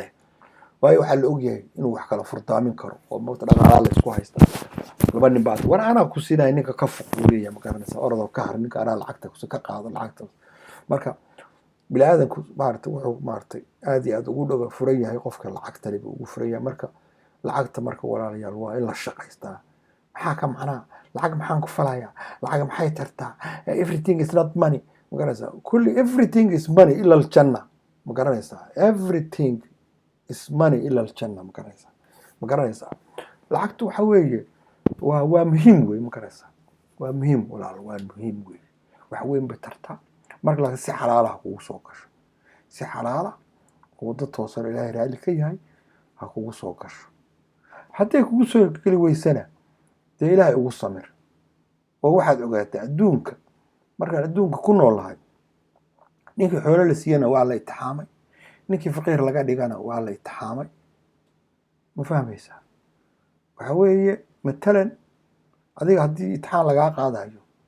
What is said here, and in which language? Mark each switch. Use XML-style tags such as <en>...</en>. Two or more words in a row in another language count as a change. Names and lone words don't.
<so>leh waayo waxaa la ogyahay inuu wax kala furdaamin karo oo marka dhaqaalaha la isku haysta laba nin baa war anaa ku siinaya ninka ka fuq uu leeyahay magaranaysaa orodoo ka har ninka anaa lacagta ka qaado lacagta marka bilaadanku maarta wuxuu maartay aad iyo aad ugu dhaga furan yahay qofka lacagta leh ugu furan yahay marka lacagta marka walaalayaal waa in la shaqaystaa maxaa ka macnaa lacag maxaan ku falayaa lacag maxay tartaa</so> <en>everything is not money</en> <so>magaranaysaa kulli</so> <en>everything is money</en> <ar>إلى الجنة</ar> <so>magaranaysaa</so> <en>everything is money</en> <ar>إلى الجنة</ar> <so>magaranaysaa lacagtu waxa weeye waa muhiim weeye magaranaysaa waa muhiim walaal waa muhiim weeye wax weyn bay tartaa marka la si xalaalaha kugu soo gasho si xalaala oo dad toosan ilaahay raali ka yahay ha kugu soo gasho haddii kugu soo gali weysana dee ilaahay ugu samir oo waxaad ogaataa adduunka markaan adduunka ku noolahay ninkii xoolo la siiyana waa la itixaamay ninkii faqiir laga dhigana waa la itixaamay ma fahmaysaa waxa weeye matalan adiga haddii itixaan lagaa qaadayo</so>